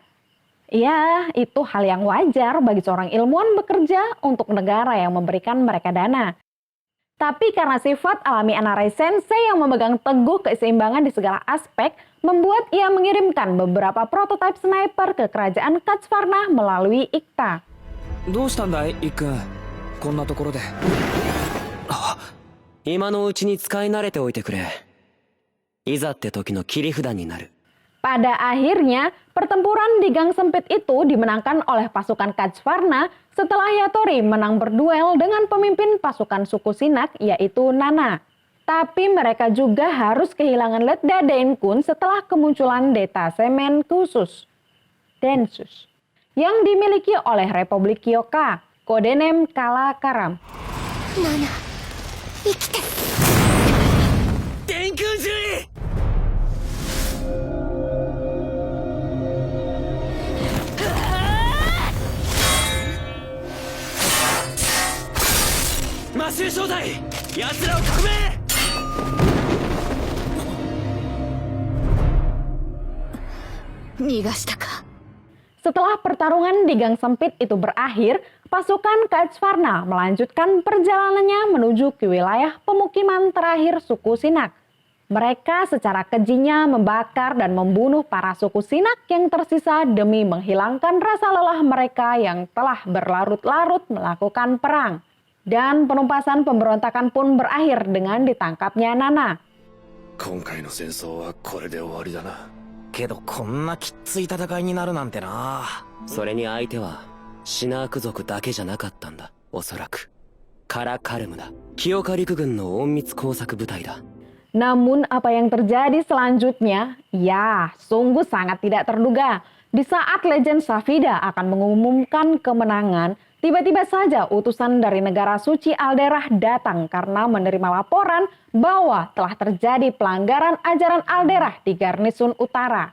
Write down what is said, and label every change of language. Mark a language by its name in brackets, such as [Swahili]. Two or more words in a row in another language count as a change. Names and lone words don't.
[Indonesian] Ya, itu hal yang wajar bagi seorang ilmuwan bekerja untuk negara yang memberikan mereka dana. Tapi karena sifat alami Anarai Sensei yang memegang teguh keseimbangan di segala aspek, membuat ia mengirimkan beberapa prototipe sniper ke kerajaan Kachvarna melalui Ikta. [Japanese] どうしたんだい、イッくん。こんなところで。今のうちに使い慣れておいてくれ。いざって時の切り札になる。 [Indonesian] Pada akhirnya, pertempuran di Gang Sempit itu dimenangkan oleh pasukan Kachvarna setelah Yatori menang berduel dengan pemimpin pasukan suku Shinnok yaitu Nana. Tapi mereka juga harus kehilangan Letda Denkun setelah kemunculan detasemen khusus Densus yang dimiliki oleh Republik Kyoka, kodenem Kala Karam. [Japanese] 電空獣医 マシュー正体、奴らを革命。逃がしたか。 [Indonesian] Setelah pertarungan di Gang Sempit itu berakhir, pasukan Kachvarna melanjutkan perjalanannya menuju ke wilayah pemukiman terakhir suku Shinnok. Mereka secara kejinya membakar dan membunuh para suku Shinnok yang tersisa demi menghilangkan rasa lelah mereka yang telah berlarut-larut melakukan perang. Dan penumpasan pemberontakan pun berakhir dengan ditangkapnya Nana. [Japanese] 今回の戦争はこれで終わりだな。けどこんなきっつい戦いになるなんてな。それに相手はシナーク族だけじゃなかったんだ。おそらくカラカルムだ。清岡陸軍の隠密工作部隊だ。 [Indonesian] Namun apa yang terjadi selanjutnya, ya sungguh sangat tidak terduga. Di saat Legend Safida akan mengumumkan kemenangan, tiba-tiba saja utusan dari negara suci Alderah datang karena menerima laporan bahwa telah terjadi pelanggaran ajaran Alderah di Garnisun Utara.